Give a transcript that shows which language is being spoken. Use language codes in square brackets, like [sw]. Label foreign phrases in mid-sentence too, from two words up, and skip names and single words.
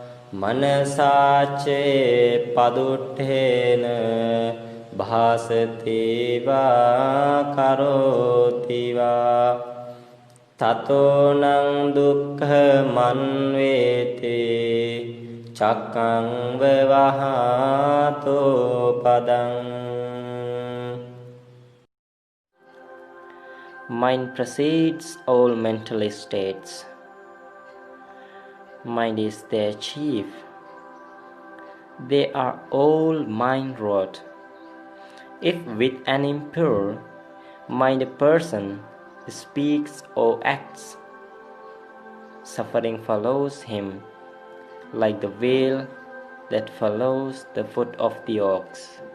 [pi] manasace paduttena bhasati va karoti va tato nang dukkha manvete cakkang vavahato padang. [en] Mind precedes all mental states. Mind is their chief. They are all mind-wrought. If with an impure mind a person speaks or acts, suffering follows him like the whale that follows the foot of the ox.